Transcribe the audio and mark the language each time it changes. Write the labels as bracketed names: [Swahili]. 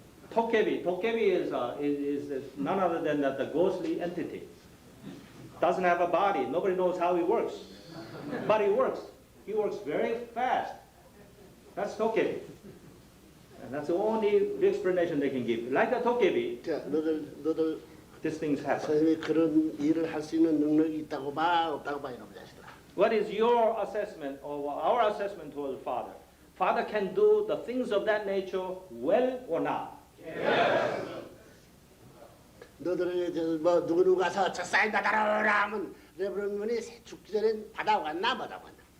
[English] Tokebi is none other than the ghostly entity. Doesn't have a body. Nobody knows how he works, but he works. He works very fast. That's Tokebi. And that's the only explanation they can give. Like a Tokebi, [Korean] 자, 너들 [English] these things happen. [Korean] 선생님이 그런 일을 할 수 있는 능력이 있다고 봐, 없다고 봐 이놈 자식들아. [English] What is your assessment or our assessment towards the Father? Father can do the things of that nature well or not? Yes. [Korean] 너들은 뭐 누구 가서 저 사인 받아라 하면 레브런문이 죽기 전에 받아왔나 받아왔나.